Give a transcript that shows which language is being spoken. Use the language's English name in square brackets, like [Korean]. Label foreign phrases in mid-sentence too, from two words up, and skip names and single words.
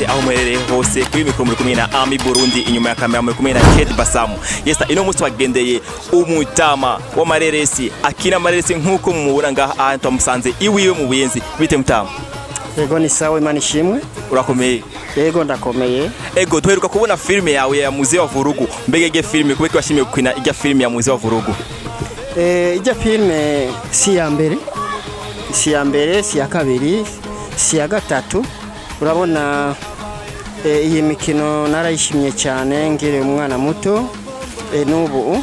[Rundi] aho mwerere hose kuri mikro muri kumwe na Ami Burundi, inyuma ya kamera muri kumwe na Kate Basamu. Yes, ino musi wagendeye umutama wa mareresi akina mareresi nkuko mumubura ngaha ahantu amusanze iwiwe mu Buyenzi. Bite mutama? Yego ni sawa, Imana ishimwe. Urakomeye? Yego ndakomeye. Ego duheruka kubona filme yawe ya Muzee wa Vurugu. Mbege filme kubeki washimiye gukina ijya filme ya Muzee wa Vurugu? Ijya filme si ya mbere, si ya kabiri, si ya gatatu. Urabona iyi mikino narayishimye cyane ngire umwana muto n'ubu.